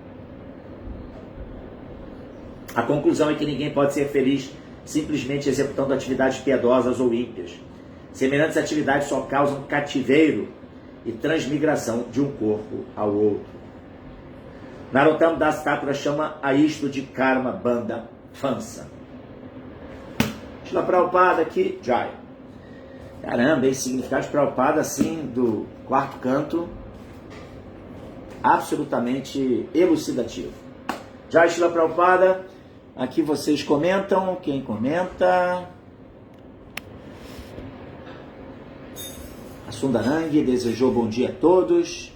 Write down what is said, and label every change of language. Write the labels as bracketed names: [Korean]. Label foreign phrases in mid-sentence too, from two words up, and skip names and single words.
[Portuguese] A conclusão é que ninguém pode ser feliz simplesmente executando atividades piedosas ou ímpias. Semelhantes atividades só causam cativeiro e transmigração de um corpo ao outro. Narottam Das Thakura chama a isto de [Bangla] কর্ম বন্ধ ফাঁস. [Portuguese] Shila Prabhupada aqui, Jai. Caramba, esse significado de Prabhupada assim do quarto canto, absolutamente elucidativo. Jai Shila Prabhupada, aqui vocês comentam, quem comenta? A Sundarangi desejou bom dia a todos.